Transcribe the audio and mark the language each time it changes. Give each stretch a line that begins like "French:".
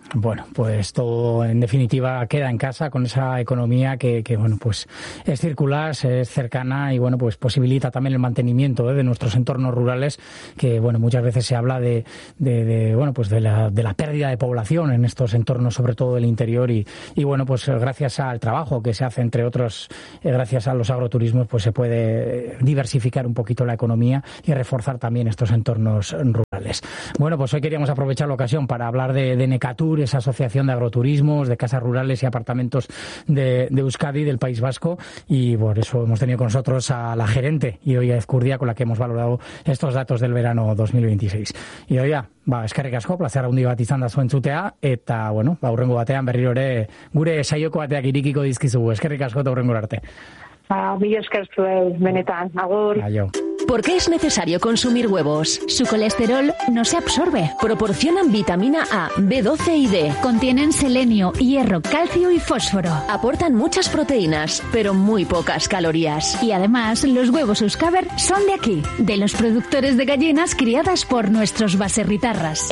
Spanish: Bueno, pues todo en definitiva queda en casa con esa economía que bueno, pues es circular, es cercana y bueno, pues posibilita también el mantenimiento de nuestros entornos rurales, que bueno, muchas veces se habla de bueno, pues de la pérdida de población en estos entornos, sobre todo del interior, y bueno, pues gracias al trabajo que se hace, entre otros, gracias a los agroturismos, pues se puede diversificar un poquito la economía y reforzar también estos entornos rurales. Bueno, pues hoy queríamos aprovechar la ocasión para hablar de Necatur, esa asociación de agroturismos, de casas rurales y apartamentos de Euskadi, del País Vasco, y por eso hemos tenido con nosotros a la gerente Idoia Ezkurdia, con la que hemos valorado estos datos del verano 2026.
Basque: Idoia, ba, eskerrik asko, plazer handi bat izan da zuen txutea, eta, bueno, ba, urrengo batean berriro ere gure saioko bateak irikiko dizkizugu. Eskerrik asko eta urrengo arte. Mila esker zuen, benetan, agur. Aio.
Spanish: ¿Por qué es necesario consumir huevos? Su colesterol no se absorbe. Proporcionan vitamina A, B12 y D. Contienen selenio, hierro, calcio y fósforo. Aportan muchas proteínas, pero muy pocas calorías. Y además, los huevos Euskaber son de aquí, de los productores de gallinas criadas por nuestros baserritarras.